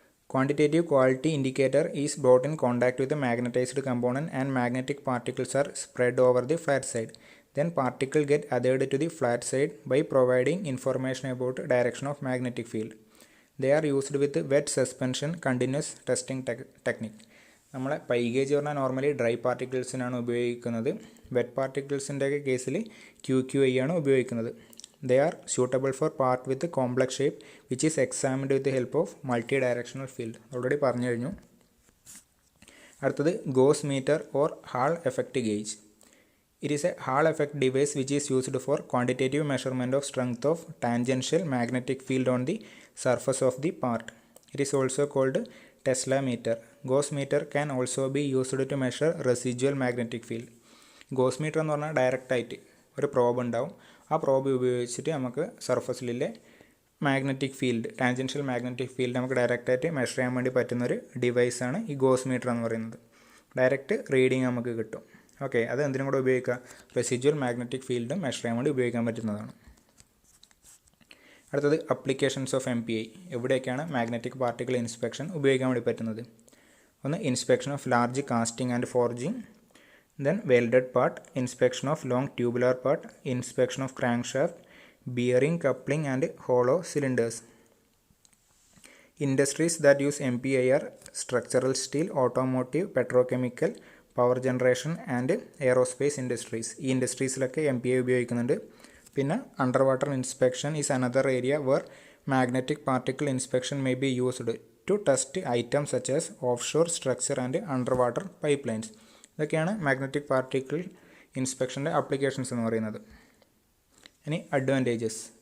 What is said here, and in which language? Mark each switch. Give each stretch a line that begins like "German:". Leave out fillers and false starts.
English: Quantitative quality indicator is brought in contact with the magnetized component and magnetic particles are spread over the flat side. Then particles get adhered to the flat side by providing information about direction of magnetic field. They are used with wet suspension continuous testing technique.
Malayalam: നമ്മളെ pi gauge പറഞ്ഞാൽ normally dry പാർട്ടിക്കിൾസിനാണ് ഉപയോഗിക്കുന്നത്. Wet പാർട്ടിക്കിൾസിൻ്റെ കേസിൽ QQI ആണ് ഉപയോഗിക്കുന്നത്.
English: They are suitable for part with complex shape which is examined with the help of multi-directional field.
Malayalam: Already പറഞ്ഞു കഴിഞ്ഞു. അടുത്തത് goes metre or hall effect gauge.
English: It is a Hall effect device which is used for quantitative measurement of strength of tangential magnetic field on the surface of the part. It is also called Tesla meter. Gauss meter can also be used to measure residual magnetic field.
Malayalam: Gauss meter എന്ന് പറഞ്ഞാൽ direct ആയിട്ട് ഒരു probe ഉണ്ടാവും. ആ probe ഉപയോഗിച്ചിട്ട് നമുക്ക് സർഫസിലെ magnetic field, tangential magnetic field നമുക്ക് ഡയറക്റ്റായിട്ട് മെഷർ ചെയ്യാൻ വേണ്ടി പറ്റുന്നൊരു ഡിവൈസാണ് ഈ ഗോസ് മീറ്റർ എന്ന് പറയുന്നത്. ഡയറക്റ്റ് റീഡിങ് നമുക്ക് കിട്ടും. ഓക്കെ, അത് എന്തിനും കൂടെ ഉപയോഗിക്കുക? റെസിജ്വൽ മാഗ്നറ്റിക് ഫീൽഡും മെഷർ ചെയ്യാൻ വേണ്ടി ഉപയോഗിക്കാൻ പറ്റുന്നതാണ്. അടുത്തത് അപ്ലിക്കേഷൻസ് ഓഫ് MPI. എവിടെയൊക്കെയാണ് മാഗ്നറ്റിക് പാർട്ടിക്കിൾ ഇൻസ്പെക്ഷൻ ഉപയോഗിക്കാൻ വേണ്ടി പറ്റുന്നത്? ഒന്ന്, inspection of large casting and forging.
English: Then welded part, inspection of long tubular part, inspection of crankshaft, bearing, coupling and hollow cylinders. Industries that use MPI are structural steel, automotive, petrochemical, power generation and aerospace industries.
Malayalam: ഈ ഇൻഡസ്ട്രീസിലൊക്കെ MPI ഉപയോഗിക്കുന്നുണ്ട്. പിന്നെ under water inspection is another area were magnetic particle inspection may be used to test items such as of shore structure and under water pipe lines. ഇതൊക്കെയാണ് magnetic particle ഇൻസ്പെക്ഷൻ്റെ applications എന്ന് പറയുന്നത്. ഇനി advantages.